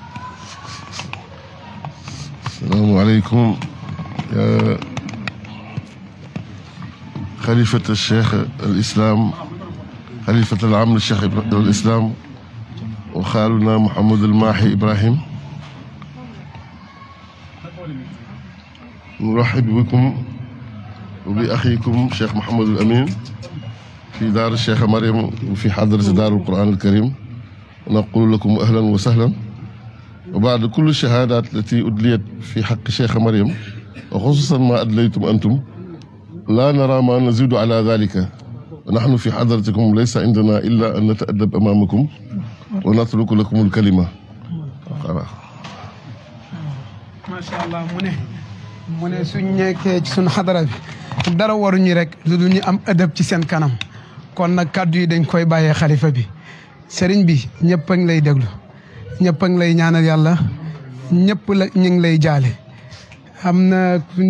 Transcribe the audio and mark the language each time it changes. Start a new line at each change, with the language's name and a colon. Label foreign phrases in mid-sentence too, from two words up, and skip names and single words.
Arabic: السلام عليكم يا خليفة شيخ الإسلام خليفة العام شيخ الإسلام وخالنا محمد الماحي إبراهيم نرحب بكم وبأخيكم الشيخ محمد الأمين في دار الشيخة مريم وفي حضرة دار القرآن الكريم نقول لكم أهلا وسهلا وبعد كل الشهادات التي أدليت في حق الشيخة مريم وخصوصا ما أدليتم أنتم لا نرى ما نزيد على ذلك ونحن في حضرتكم ليس عندنا إلا أن نتأدب أمامكم ونترك لكم الكلمة ما شاء الله
Wolof: mu ne suñ nekkee ci suñ xadara bi dara waruñu rek lu dul ñu am ëdëb ci seen kanam kon nag kàddu yi dañ koy bàyyee xalifa bi sëriñ bi ñëpp a ngi lay déglu ñëpp a ngi lay ñaanal yàlla ñëpp la ñu ngi lay jaale am na suñ